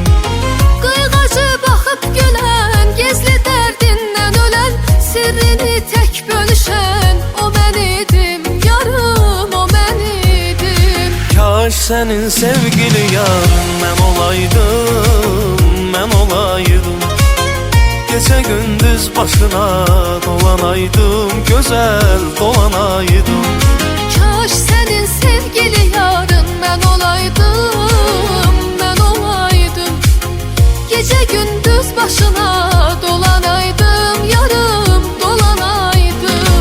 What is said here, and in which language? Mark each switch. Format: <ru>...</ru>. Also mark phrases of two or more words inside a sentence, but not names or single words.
<az>Qayğacı baxıb gülən, gizli dərdindən ölən, sirrini tək bölüşən o mən idim, yarım o mən idim. Kaş sənin sevgili yarın mən olaydım, mən olaydım.</az> <tr>Gece gündüz başına dolanaydım, güzel dolanaydım. Kaş senin sevgili yarın ben olaydım, ben olaydım. Gece gündüz başına dolanaydım, yarım dolanaydım.</tr>